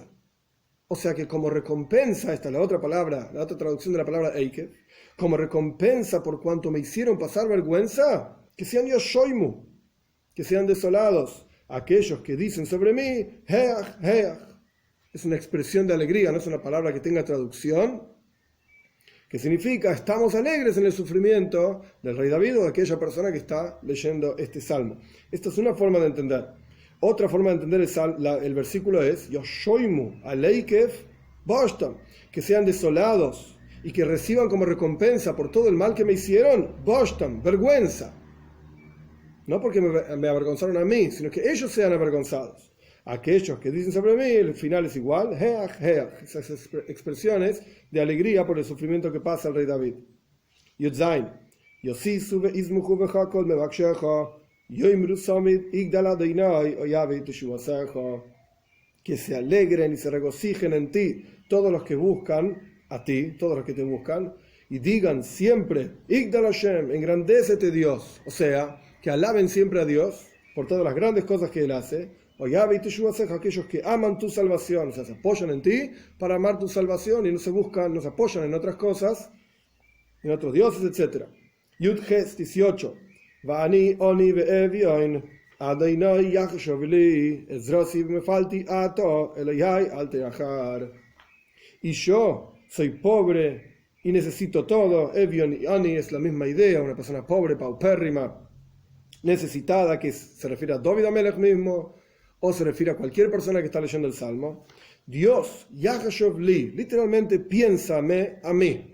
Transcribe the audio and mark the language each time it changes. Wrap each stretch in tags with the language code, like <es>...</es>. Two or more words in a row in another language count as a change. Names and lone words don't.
<es>O sea que como recompensa, esta es la otra palabra, la otra traducción de la palabra Eikev, como recompensa por cuanto me hicieron pasar vergüenza, que sean Yoshoimu, que sean desolados, aquellos que dicen sobre mí,</es> <he>האח, האח.</he> <es>Es una expresión de alegría, no es una palabra que tenga traducción, que significa estamos alegres en el sufrimiento del rey David o de aquella persona que está leyendo este salmo. Esta es una forma de entender. Otra forma de entender el versículo es</es> <he>ישמו על עקב בשתם,</he> <es>que sean desolados y que reciban como recompensa por todo el mal que me hicieron, bashtam, vergüenza. No porque me avergonzaron a mí, sino que ellos sean avergonzados. Aquellos que dicen sobre mí, el final es igual,</es> <he>האח, האח,</he> <es>esas expresiones de alegría por el sufrimiento que pasa el rey David.</es> <he>יוד זין, ישישו וישמחו בך כל מבקשיך,</he> <es>que se alegren y se regocijen en ti todos los que buscan a ti, todos los que te buscan, y digan siempre,</es> <he>יגדל השם,</he> <es>engrandécete Dios, o sea, que alaben siempre a Dios por todas las grandes cosas que Él hace, aquellos que aman tu salvación, o sea, se apoyan en ti para amar tu salvación y no se apoyan en otras cosas, en otros dioses, etc.</es> <he>יוד חית 18. ואני עני ואביון אדני יחשב לי עזרתי ומפלטי אתה אלהי אל תאחר.</he> <es>Y yo soy pobre y necesito todo. Evion y Ani es la misma idea, una persona pobre, paupérrima, necesitada, que se refiere a David Amelech mismo, o se refiere a cualquier persona que está leyendo el Salmo. Dios,</es> <he>יחשב לי,</he> <es>literalmente piénsame a mí.</es>